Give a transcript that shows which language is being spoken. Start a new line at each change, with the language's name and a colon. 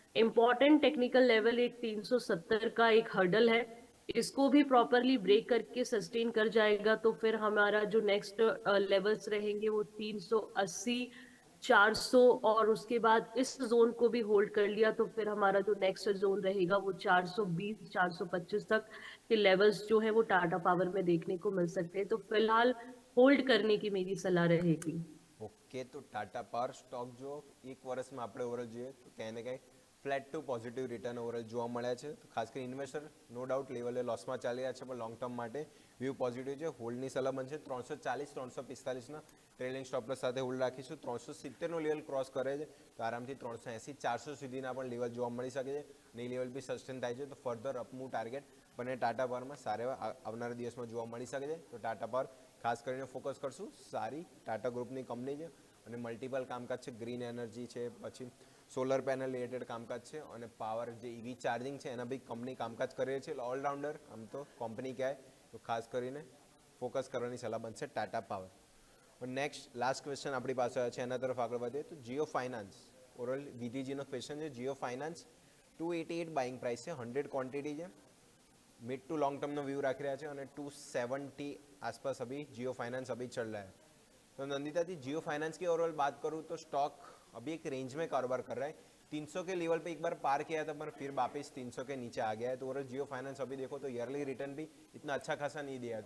Hindi: Important technical level एक 370 का एक हर्डल है, इसको भी प्रॉपरली ब्रेक करके सस्टेन कर जाएगा तो फिर हमारा जो नेक्स्ट लेवल्स रहेंगे वो 380 400, और उसके बाद इस जोन को भी होल्ड कर लिया तो फिर हमारा जो नेक्स्ट जोन रहेगा वो 420 425 तक के लेवल्स जो है वो टाटा पावर में देखने को मिल सकते हैं। तो फिलहाल होल्ड करने की मेरी सलाह रहेगी।
Gujarati: ઓકે, તો ટાટા પાવર સ્ટોક જો એક વર્ષમાં આપણે ઓવરઓલ જોઈએ તો ક્યાંય ને ક્યાંય flat two positive return overall જોવા મળ્યા છે। તો ખાસ કરીને ઇન્વેસ્ટર નો ડાઉટ લેવલે લોસમાં ચાલી રહ્યા છે, પણ લોંગ ટર્મ માટે વ્યૂ પોઝિટિવ છે। હોલ્ડની સલાહ બનશે 340 345ના ટ્રેલિંગ સ્ટોપલસ સાથે હોલ્ડ રાખીશું। 370નો લેવલ ક્રોસ કરે છે તો આરામથી 380 400 સુધીના પણ લેવલ જોવા મળી શકે છે, અને એ લેવલ બી સસ્ટેન થાય છે તો ફર્ધર અપમૂવ ટાર્ગેટ બંને ટાટા પાવરમાં સારા એવા આવનારા દિવસમાં જોવા મળી શકે છે। તો ટાટા પાવર ખાસ કરીને ફોકસ કરશું, સારી ટાટા ગ્રુપની કંપની છે અને મલ્ટિપલ કામકાજ છે, ગ્રીન એનર્જી છે, પછી સોલર પેનલ રિલેટેડ કામકાજ છે, અને પાવર જે ઈવી ચાર્જિંગ છે એના બી કંપની કામકાજ કરે છે। ઓલરાઉન્ડર આમ તો કંપની કહેવાય તો ખાસ કરીને ફોકસ કરવાની સલાહ બનશે Tata power. Next last question આપણી પાસે છે, એના તરફ આગળ વધીએ તો જીઓ ફાઇનાન્સ ઓરલ વીટીજીનો ક્વેશ્ચન છે. જીઓ ફાઇનાન્સ 288 બાઇંગ પ્રાઇસ છે,
Hindi: 100 क्वांटिटी છે, mid to long term no view रख रहा है और 270 आसपास अभी जियो फाइनेंस अभी चल रहा है. तो नंदिता जी जियो फाइनेंस की ओवरऑल बात करूँ तो स्टॉक अभी एक रेंज में कारोबार कर रहा है. 300 के लेवल पे एक बार पार किया था पर फिर वापस 300 के नीचे आ गया है. तो ओवरऑल जियो फाइनेंस अभी देखो तो ईयरली रिटर्न भी इतना अच्छा खासा नहीं दिया है.